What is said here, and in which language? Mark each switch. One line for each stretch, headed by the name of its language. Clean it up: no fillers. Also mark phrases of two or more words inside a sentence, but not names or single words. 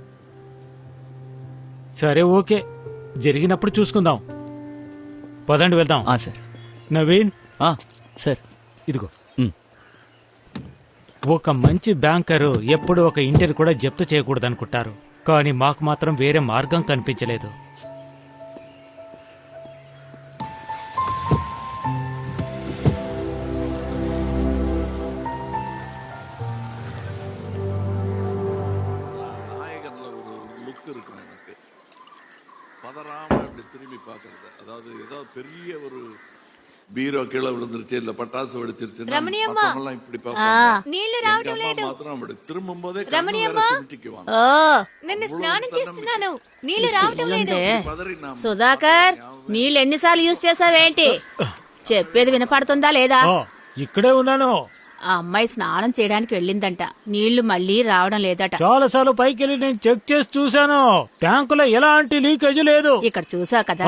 Telugu: సరే, ఓకే, జరిగినప్పుడు చూసుకుందాం. పదండి, వెళ్దాం. సార్. నవీన్, సార్, ఇదిగో. ఒక మంచి బ్యాంకరు ఎప్పుడు ఒక ఇంటిని కూడా జప్తు చేయకూడదనుకుంటారు, కానీ మాకు మాత్రం వేరే మార్గం కనిపించలేదు.
Tamil: லுக் இருக்கும் எனக்கு. பதறாம அப்படி திரும்பி பார்க்கறது. அதாவது ஏதோ பெரிய ஒரு பீரோ கீழே விழுந்துருச்சு, இல்ல பட்டாசு வெடிச்சிருச்சுன்னா மத்தவங்கெல்லாம் இப்படி பார்ப்பாங்க.
Telugu: నీళ్లు రావటం
Tamil: எங்க
Telugu: లేదు.
Tamil: அம்மா மாத்திரம் அப்படி திரும்பும் போதே
Telugu: రమణియమ్మా,
Tamil: சிமிட்டிக்குவாங்க.
Telugu: నిన్ను స్నానం చేస్తున్నాను, నీళ్లు రావటం లేదు.
Tamil: பதறி நான்
Telugu: సుధాకర్, నీళ్ళు ఎన్నిసార్లు యూజ్ చేసావేంటి? చెప్పేది వినపడుతుందా లేదా? ఇక్కడే ఉన్నాను. ఆ అమ్మాయి స్నానం చేయడానికి వెళ్ళిందంట, నీళ్లు మళ్ళీ రావడం లేదట. చాలాసార్లు పైకెళ్ళి నేను చెక్ చేసి చూశాను, ట్యాంకులో ఎలాంటి లీకేజ్ లేదు. ఇక్కడ చూసా కదా,